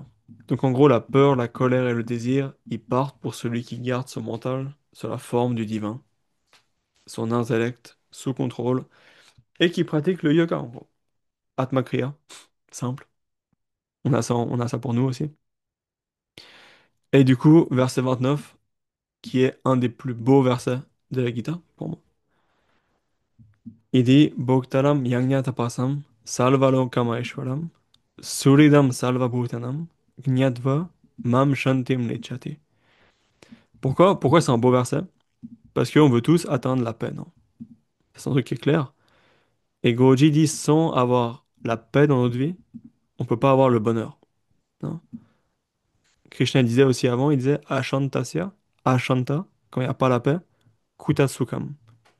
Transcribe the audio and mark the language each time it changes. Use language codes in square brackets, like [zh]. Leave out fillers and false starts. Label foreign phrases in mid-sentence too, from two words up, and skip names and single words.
[fr] Donc en gros, la peur, la colère et le désir, ils partent pour celui qui garde son mental sur la forme du divin, son intellect sous contrôle, et qui pratique le yoga, en gros. [sa] आत्म क्रिया, [fr] simple. On a ça pour nous aussi. Et du coup, verset 29, qui est un des plus beaux versets de la Gita, pour moi. Il dit [sa] भोक्तारं यज्ञ तपसां सर्वलोकम् ऐश्वरम् सुहृदं सर्वभूतानां ज्ञात्वा मां शान्तिम् ऋच्छति. [fr] Pourquoi c'est un beau verset? Parce qu'on veut tous atteindre la paix, non? C'est un truc qui est clair. Et Goji dit sans avoir la paix dans notre vie, on peut pas avoir le bonheur. Non? Krishna disait aussi avant, il disait [sa] अशान्तस्य, अशान्त, [fr] quand il n'y a pas la paix, [sa] कुतः सुखम्.